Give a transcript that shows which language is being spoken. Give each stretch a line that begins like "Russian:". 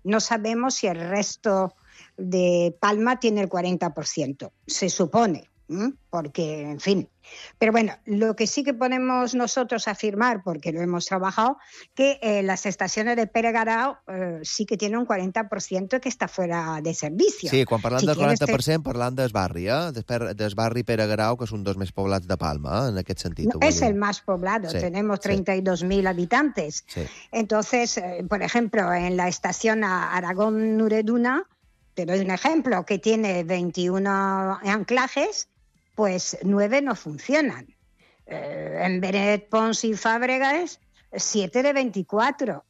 Spanish: No sabemos si el resto de Palma tiene el 40%. Se supone, ¿eh? Porque, en fin. Pero bueno, lo que sí que podemos nosotros afirmar, porque lo hemos trabajado, que las estaciones de Pere Grau sí que tienen un 40% que está fuera de servicio.
Catalan: Sí, quan parlant del 40%, parlant del barri, del barri Pere Grau, que és un dels més poblats de Palma, en aquest sentit. No, és el més poblat, sí.
Spanish: Tenemos 32.000 habitantes.
Catalan: Sí.
Spanish: Entonces, por ejemplo, en la estación Aragón-Nureduna, te doy un ejemplo, que tiene 21 anclajes, pues 9 no funcionan. En Benet Pons y Fàbregas, 7 de 24.